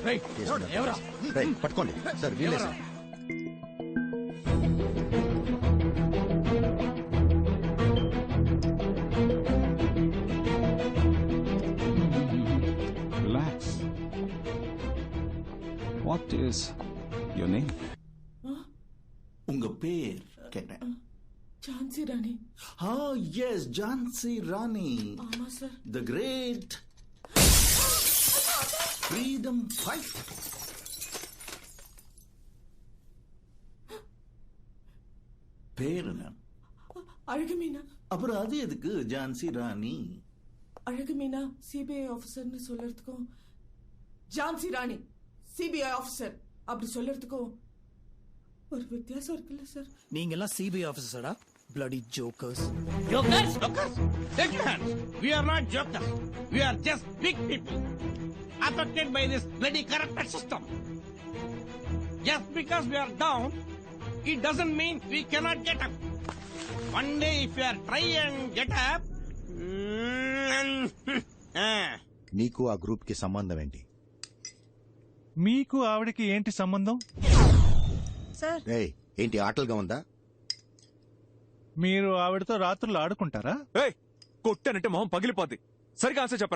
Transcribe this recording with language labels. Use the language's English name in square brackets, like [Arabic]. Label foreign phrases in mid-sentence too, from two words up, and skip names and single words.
[Telugu] పట్టుకోండి సార్. వీలే సార్. రిలాక్స్. [English] What is your name? [Tamil] உங்க பேர் கேட்டேன். [Telugu] ఝాన్సీ రాణి. [Tamil] எஸ் ஜான்சி ராணி. ஆமா சார். [English] The great freedom fight. [Tamil] பேர் என்ன? అழகு మీనా. அப்புறம் அது எதுக்கு ஜான்சி ராணி? அழகு மீனா சிபிஐ ஆபீசர்னு சொல்லறதுக்கும் ஜான்சி ராணி [English] CBI officer [Tamil] அப்படி சொல்லறதுக்கும் ஒரு வித்தியாசம் இருக்குல்ல சார்? நீங்க எல்லாம் சிபிஐ ஆபீசர்டா. [English] bloody jokers. Jokers? Take your hands. We are not jokers. We are just big people affected by this bloody corrupted system. Just because we are down, it doesn't mean we cannot get up. One day if we are try and get up, [Telugu] నీకు ఆ గ్రూప్ కి సంబంధం ఏంటి? మీకు ఆవిడకి ఏంటి సంబంధం? సార్ ఏంటి ఆటలుగా ఉందా? మీరు ఆవిడతో రాత్రులు ఆడుకుంటారా? కొట్టానంటే మొహం పగిలిపోద్ది. సరిగా ఆన్సర్ చెప్పరా.